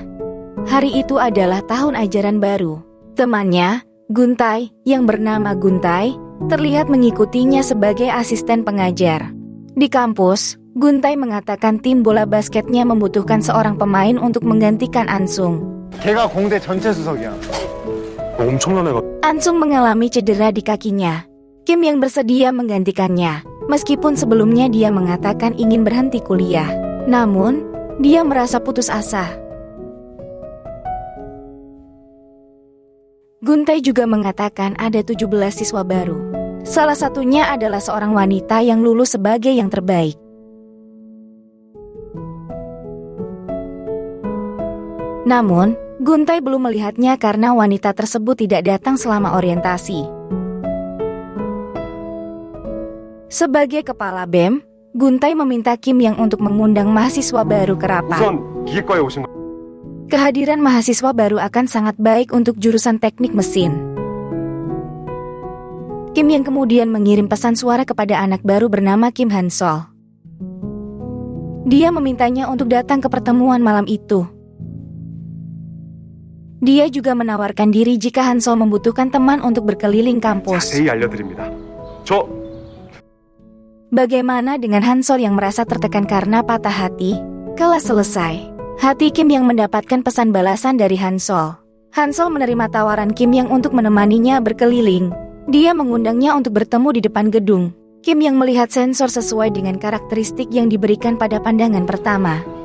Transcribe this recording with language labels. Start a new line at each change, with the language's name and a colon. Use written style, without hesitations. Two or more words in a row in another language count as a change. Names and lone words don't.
Indonesian: Hari itu adalah tahun ajaran baru. Temannya, Guntae, yang bernama Guntae, terlihat mengikutinya sebagai asisten pengajar. Di kampus, Guntae mengatakan tim bola basketnya membutuhkan seorang pemain untuk menggantikan Ansung.
Korean: 걔가 공대 전체 수석이야. 엄청난 애가.
Indonesian: Ansung mengalami cedera di kakinya. Kim yang bersedia menggantikannya, meskipun sebelumnya dia mengatakan ingin berhenti kuliah. Namun, dia merasa putus asa. Guntae juga mengatakan ada 17 siswa baru. Salah satunya adalah seorang wanita yang lulus sebagai yang terbaik. Namun, Guntae belum melihatnya karena wanita tersebut tidak datang selama orientasi. Sebagai kepala BEM, Guntae meminta Kim yang untuk mengundang mahasiswa baru ke rapat.
Korean: 우선 기계과에 오신 거.
Indonesian: Kehadiran mahasiswa baru akan sangat baik untuk jurusan teknik mesin. Kim yang kemudian mengirim pesan suara kepada anak baru bernama Kim Han-sol. Dia memintanya untuk datang ke pertemuan malam itu. Dia juga menawarkan diri jika Han-sol membutuhkan teman untuk berkeliling kampus.
Korean: 자세히 알려드립니다. 저
Indonesian: Bagaimana dengan Han-sol yang merasa tertekan karena patah hati? Kelas selesai. Hati Kim yang mendapatkan pesan balasan dari Han-sol. Han-sol menerima tawaran Kim yang untuk menemaninya berkeliling. Dia mengundangnya untuk bertemu di depan gedung. Kim yang melihat sensor sesuai dengan karakteristik yang diberikan pada pandangan pertama.